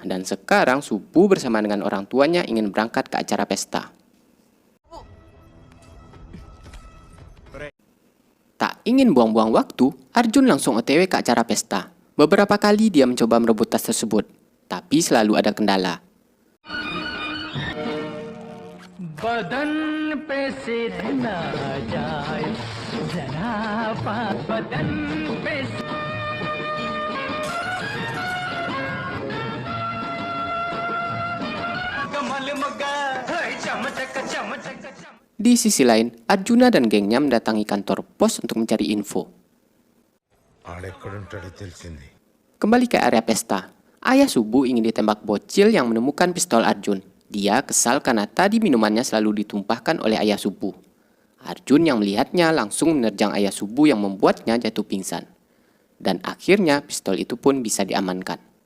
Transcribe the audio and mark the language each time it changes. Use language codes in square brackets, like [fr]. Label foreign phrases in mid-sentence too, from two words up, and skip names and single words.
[id] Dan sekarang Subu bersama dengan orang tuanya ingin berangkat ke acara pesta. Tak ingin buang-buang waktu, Arjun langsung OTW ke acara pesta. Beberapa kali dia mencoba merebut tas tersebut. Tapi selalu ada kendala. बदन पे सिर ना जाए जरा बदन पे कमल मगा चमचक चमचक Di sisi lain, Arjuna dan gengnya mendatangi kantor pos untuk mencari info. [te] ఆడెక్కడుంటాడో తెలిసింది. [id] Kembali ke area pesta, ayah Subu ingin ditembak bocil yang menemukan pistol Arjun. Dia kesal karena tadi minumannya selalu ditumpahkan oleh ayah Subu. Arjun yang melihatnya langsung menerjang ayah Subu yang membuatnya jatuh pingsan. Dan akhirnya pistol itu pun bisa diamankan.